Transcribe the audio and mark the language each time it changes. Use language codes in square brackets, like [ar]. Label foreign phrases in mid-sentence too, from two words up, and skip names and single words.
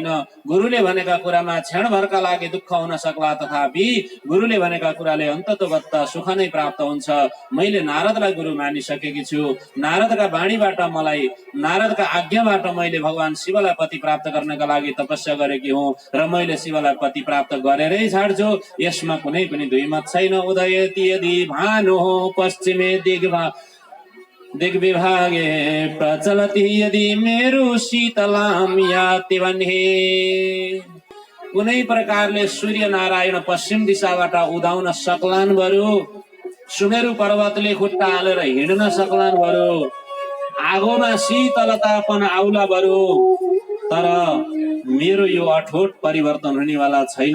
[ne] गुरुले भनेका कुरामा क्षणभरका लागि दुःख हुन सक्ला, तथापि गुरुले भनेका कुराले अन्ततोगत्त सुख नै प्राप्त हुन्छ। मैले नारदलाई गुरु मानिसकेकी छु। नारदका वाणीबाट मलाई, नारदका आज्ञाबाट मैले भगवान शिवलाई पति प्राप्त गर्नका लागि तपस्या गरेकी हुँ र मैले शिवलाई पति प्राप्त गरेरै छाड्छु। यसमा कुनै पनि दुई मत छैन। [sa] उदयति यदि भानु पश्चिमे दिग्विभागे प्रचलति यदि मेरो शीतलाम याति भन्ने। [ne] कुनै प्रकारले सूर्य नारायण पश्चिम दिशाबाट उदाउन सक्लान् बरु, सुमेरु पर्वतले खुट्टा हालेर हिँड्न सक्लान् बरु, आगोमा शीतलतापन आउला बरु, तर मेरो यो अठोट परिवर्तन हुनेवाला छैन।